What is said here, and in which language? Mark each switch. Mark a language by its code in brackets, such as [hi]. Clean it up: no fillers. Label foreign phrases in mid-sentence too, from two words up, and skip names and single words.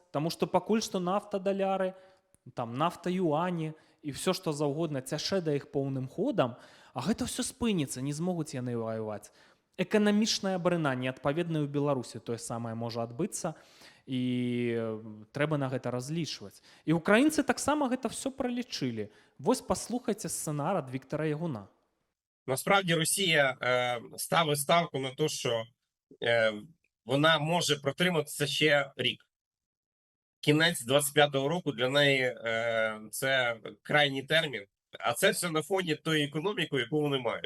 [be] Таму што пакуль што нафта-даляры, там нафта-юані і все што заўгодна цяшэ да іх поўным ходам, а гэта ўсё спыніцца, не змогуць яны ваяваць. Эканамічнае абрынанне, адпаведна, ў Беларусі тое самае можа адбыцца, і трэба на гэта разлічваць. І украінцы таксама гэта все пралічылі. Вось паслухайце сцэнар ад Віктара Ягуна. [uk] Насправді Росія ставить ставку на те, що вона може протриматися ще рік. Кінець 25-го року для неї це крайній термін, а це все на фоні тої економіки, яку вони мають.